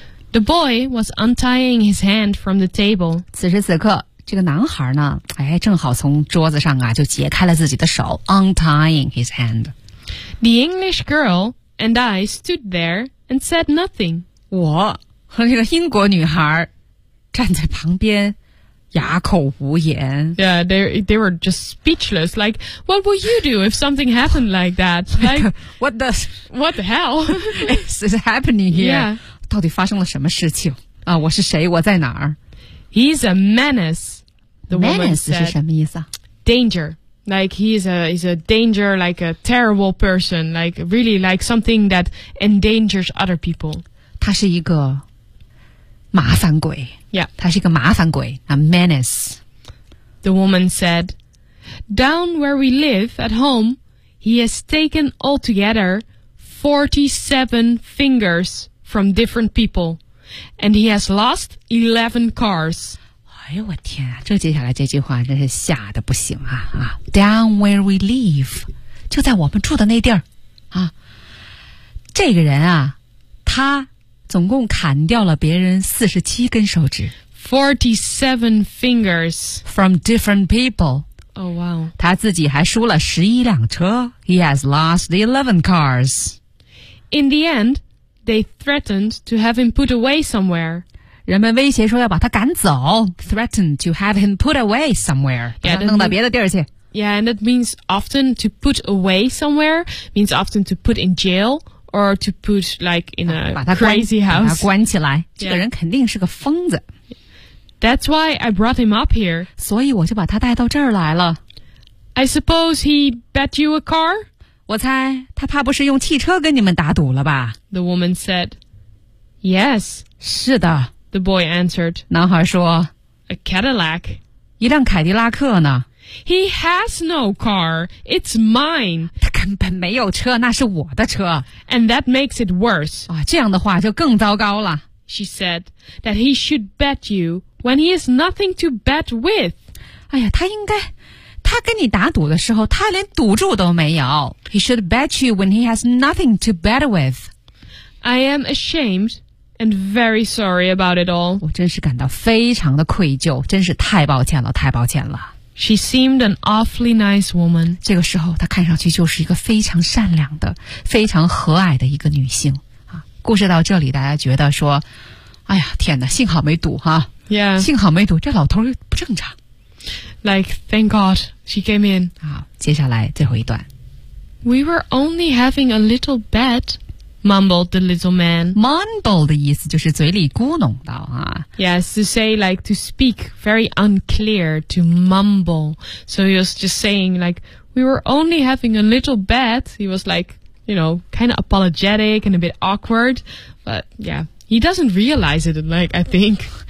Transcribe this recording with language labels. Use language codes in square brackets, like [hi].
[en] The boy was untying his hand from the table. [zh] 此时此刻，这个男孩呢，哎，正好从桌子上啊，就解开了自己的手 ， [en] untying his hand. The English girl and I stood there and said nothing. [zh] 我和这个英国女孩站在旁边。哑口无言 [en] Yeah, they were just speechless. Like, what would you do if something happened like that? Like, what the hell is happening here? Yeah. [zh] 到底发生了什么事情啊？我是谁？我在哪儿 [en] ？He's a menace. The woman said. [zh] Menace 是什么意思啊 [en] ？Danger. Like he's a danger. Like a terrible person. Like really like something that endangers other people. [zh] 他是一个。麻烦鬼 [en] ，Yeah， [zh] 他是一个麻烦鬼 ， [en] a menace. The woman said, "Down where we live at home, he has taken altogether 47 fingers from different people, and he has lost 11 cars." [zh] 哎呦我天啊！这接下来这句话真是吓得不行啊啊 ！ [en] Down where we live， [zh] 就在我们住的那地儿啊，这个人啊，他。总共砍掉了别人47根手指 [en] 47 fingers from different people. Oh wow. [zh] 他自己还输了11辆车 [en] He has lost 11 cars. In the end, they threatened to have him put away somewhere. [zh] 人们威胁说要把他赶走 [en] Threatened to have him put away somewhere. [zh] 把他弄到别的地儿去 [en] Yeah, and that means often to put away somewhere means often to put in jail. Or to put like in a crazy house. [zh] 把他关起来、yeah. 这个人肯定是个疯子。 [en] That's why I brought him up here. [zh] 所以我就把他带到这儿来了。 [en] I suppose he bet you a car? [zh] 我猜他怕不是用汽车跟你们打赌了吧。 [en] The woman said, yes. [zh] 是的。 [en] The boy answered. [zh] 男孩说 [en] a Cadillac. [zh] 一辆凯迪拉克呢。 [en] He has no car. It's mine. [zh] 他根本没有车，那是我的车。 [en] And that makes it worse. [zh] 啊，这样的话就更糟糕了。 [en] She said that he should bet you when he has nothing to bet with. [zh] 哎呀，他应该，他跟你打赌的时候，他连赌注都没有。 [en] He should bet you when he has nothing to bet with. I am ashamed and very sorry about it all. [zh] 我真是感到非常的愧疚，真是太抱歉了，太抱歉了。 [en] She seemed an awfully nice woman. [zh] 这个时候，她看上去就是一个非常善良的、非常和蔼的一个女性啊。故事到这里，大家觉得说，哎呀，天哪，幸好没赌哈、啊、 [en] ，Yeah， [zh] 幸好没赌，这老头不正常。 [en] Like, thank God she came in. [zh] 好，接下来最后一段。 [en] We were only having a little bet, mumbled the little man. [zh] Mumble 的意思就是嘴里咕哝的啊。 [en] Yes, to say like to speak very unclear, to mumble. So he was just saying like, we were only having a little bet. He was like, you know, kind of apologetic and a bit awkward. But yeah, he doesn't realize it, like, I think.